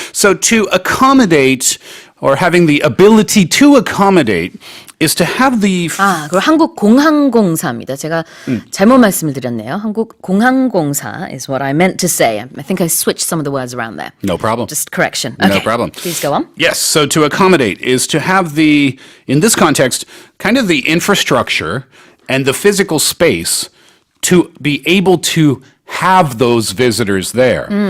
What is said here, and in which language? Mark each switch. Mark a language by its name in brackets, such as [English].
[English] So to accommodate or having the ability to accommodate is to have the... [Korean] 그리고 한국공항공사입니다. 제가 잘못 말씀을 드렸네요. [English] 한국공항공사 is what I meant to say. I think I switched some of the words around there. No problem. Just correction. No Okay. problem. Please go on. Yes, so to accommodate is to have the, in this context, kind of the infrastructure and the physical space to be able to have those visitors there.